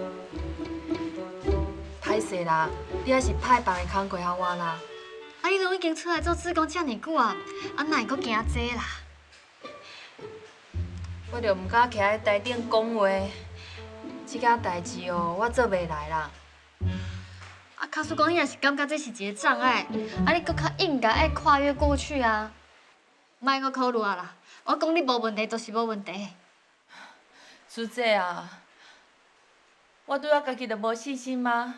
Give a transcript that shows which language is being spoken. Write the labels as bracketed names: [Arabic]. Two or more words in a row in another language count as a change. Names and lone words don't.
[Min Nan Chinese] 歹势啦，你还是派别的工课互我啦。你拢已经出来做志工遮尔久啊，哪会阁惊这啦？我就唔敢徛喺台顶讲话，即件代志哦，我做袂来啦。卡叔公，你若是感觉这是一个障碍，你搁较应该爱跨越过去啊！莫阁考虑啊啦，我讲你无问题就是无问题。师姐啊，我对我家己就无信心吗？